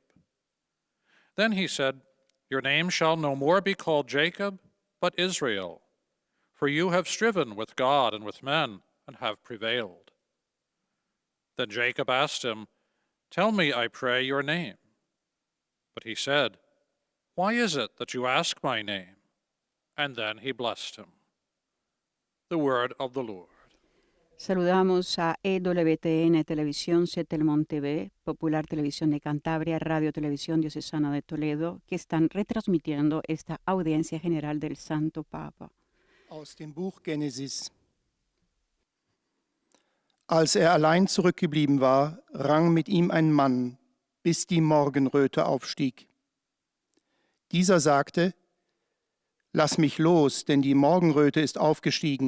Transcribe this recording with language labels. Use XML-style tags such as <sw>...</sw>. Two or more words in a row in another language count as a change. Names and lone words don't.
<en>Then he said, your name shall no more be called Jacob, but Israel, for you have striven with God and with men, and have prevailed. Then Jacob asked him, tell me, I pray, your name. But he said, why is it that you ask my name? And then he blessed him. The word of the Lord.</en> <es>Saludamos a EWTN Televisión, Setelmont TV, Popular Televisión de Cantabria, Radio Televisión Diocesana de Toledo, que están retransmitiendo esta audiencia general del Santo Papa.</es> <de>Aus dem Buch Genesis. Als er allein zurückgeblieben war, rang mit ihm ein Mann, bis die Morgenröte aufstieg. Dieser sagte: Lass mich los, denn die Morgenröte ist aufgestiegen.</de>